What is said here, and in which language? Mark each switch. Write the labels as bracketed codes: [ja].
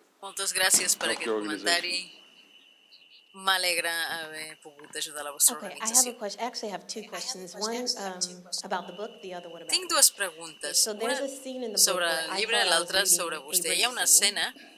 [ca] Moltes gràcies per aquest comentari. m'alegra haver pogut ajudar la vostra organització. [en] Actually, I have two questions. One about the book, the other one about [ca] Tinc dues preguntes, una sobre el llibre i l'altra sobre vostè. Hi ha una escena